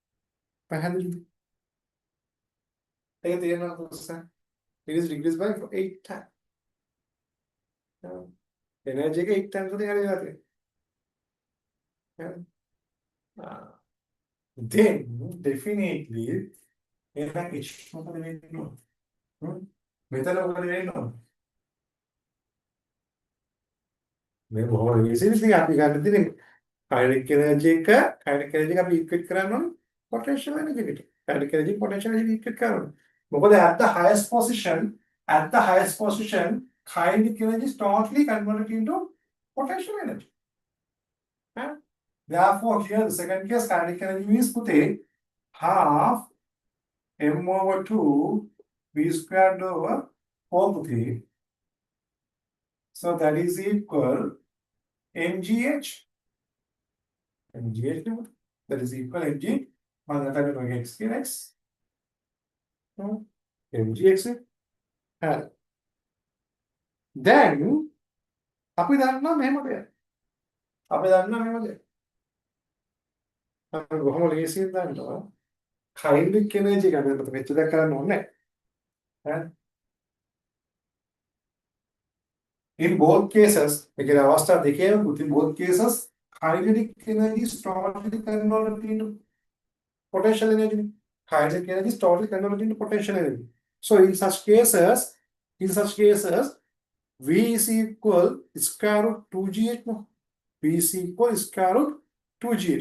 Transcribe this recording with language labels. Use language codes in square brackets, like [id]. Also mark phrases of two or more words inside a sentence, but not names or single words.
[en] It is decreased by 8 times. Energy 8 times. Then definitely [si] මේ බොහොම විශේෂ ඉතින් අපි ගන්න තියෙන්නේ [en] kinetic energy [si] එක අපි equate කරන්න ඕනේ [en] potential energy [si] එකට. [en] Kinetic energy potential energy equate [si] කරන්න ඕනේ. [en] මොකද at the highest position kinetic energy is totally converted into potential energy. Right? Therefore here the second case kinetic energy means පුතේ half m over 2 v squared over 4 පුතේ. So that is equal mgh. mgh that is equal mg multiplied by x x. [si] mgx. Then අපි දන්නවා මෙහෙම දෙයක්. අපි කොහොම ලේසියෙන් දන්නවා [en] kinetic energy [si] එක අපිට මෙච්චර කරන්න ඕනේ නැහැ. [en] In both cases, again, [si] අවස්ථා දෙකේම [en] in both cases, kinetic energy is totally converted into potential energy. Kinetic energy is totally converted into potential energy. So in such cases, V is equal square root 2gh. V is equal square root 2gh.